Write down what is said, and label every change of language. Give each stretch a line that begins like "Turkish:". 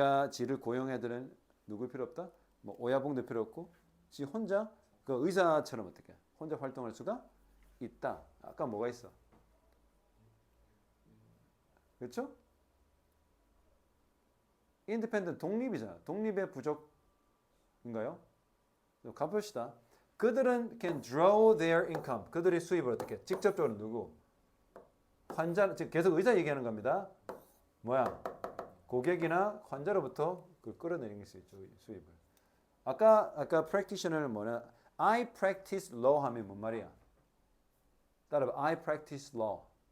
Korean: 지를 고용해야 되는 누구 필요 없다? 뭐 오야봉도 필요 없고 지 혼자 그 의사처럼 어떻게 혼자 활동할 수가 있다. 아까 뭐가 있어? 그렇죠? 인디펜던트 독립이잖아. 독립의 부족인가요? 가봅시다. 그들은
English: can draw their income.
Korean: 그들의 수입을 어떻게? 직접적으로 누구? 환자, 즉 계속 의사 얘기하는 겁니다. 뭐야? 고객이나 환자로부터 그 끌어내릴 수 있죠. 수입을. 아까 practitioner는 뭐냐?
English: I practice law
Korean: 하면 뭔 말이야? 따라봐.
English: I practice law.